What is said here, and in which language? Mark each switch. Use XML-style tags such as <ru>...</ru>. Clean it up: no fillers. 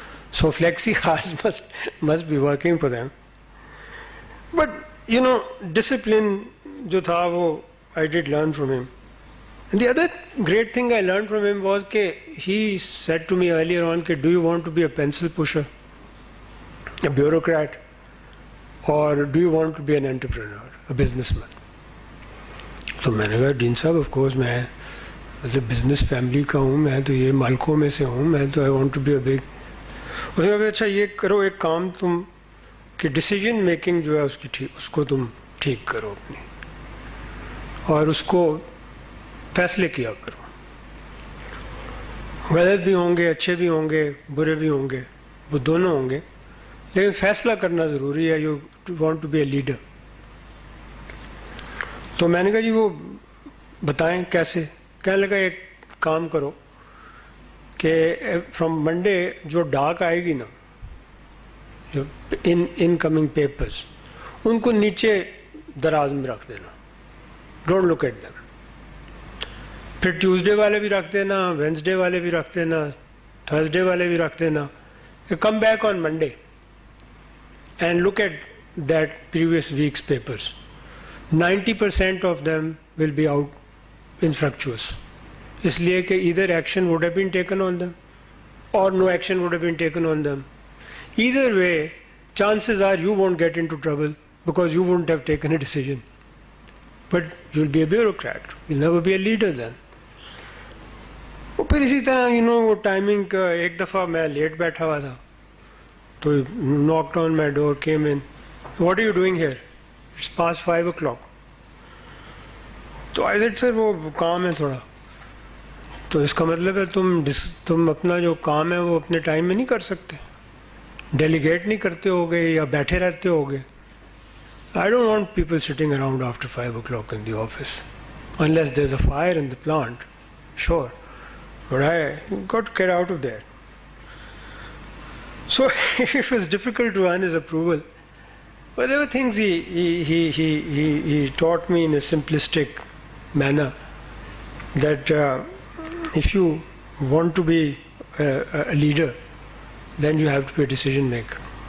<en>So flexi hours must be working for them. But discipline</en> <hi>जो था वो</hi> <en>I did learn from him. And the other great thing I learned from him was that he said to me earlier on, do you want to be a pencil pusher, a bureaucrat, or do you want to be an entrepreneur, a businessman?</en> <hi>So मैंने कहा, Dean साहब, of course मैं business family का हूँ, मैं तो ये मालकों में से हूँ, मैं तो</hi> <en>I want to be a big.</en> <hi>उसने कहा, अच्छा ये करो एक काम तुम कि decision making जो है उसको तुम ठीक करो अपनी, और उसको फैसले किया करो. गलत भी होंगे, अच्छे भी होंगे, बुरे भी होंगे, वो दोनों होंगे, लेकिन फैसला करना ज़रूरी है.</hi> <en>You want to be a leader.</en> <hi>तो मैंने कहा जी वो बताएं कैसे. कहने लगा एक काम करो कि फ्रॉम मंडे जो डाक आएगी ना, जो इनकमिंग पेपर्स, उनको नीचे दराज में रख देना.</hi> <en>Don't look at them.</en> <hi>फिर ट्यूसडे वाले भी रख देना, वेंसडे वाले भी रख देना, थर्सडे वाले भी रख देना.</hi> <en>Come back on Monday and look at that previous week's papers. 90% of them will be out infructuous.</en> <hi>इसलिए कि</hi> <en>either action would have been taken on them or no action would have been taken on them. Either way, chances are you won't get into trouble because you wouldn't have taken a decision. But you'll be a bureaucrat. You'll never be a leader then.</en> <hi>फिर इसी तरह वो timing का एक दफ़ा मैं late बैठा हुआ था</hi> <en>So he knocked on my door, came in. What are you doing here? It's past 5 o'clock. So I said, sir,</en> <hi>वो काम है थोड़ा. तो इसका मतलब है तुम अपना जो काम है वो अपने टाइम में नहीं कर सकते, डेलीगेट नहीं करते होगे या बैठे रहते होगे.</hi> <en>I don't want people sitting around after 5 o'clock in the office unless there's a fire in the plant, sure, but I got to get out of there. So it was difficult to earn his approval, but there were things he taught me in a simplistic manner that if you want to be a leader, then you have to be a decision maker.</en>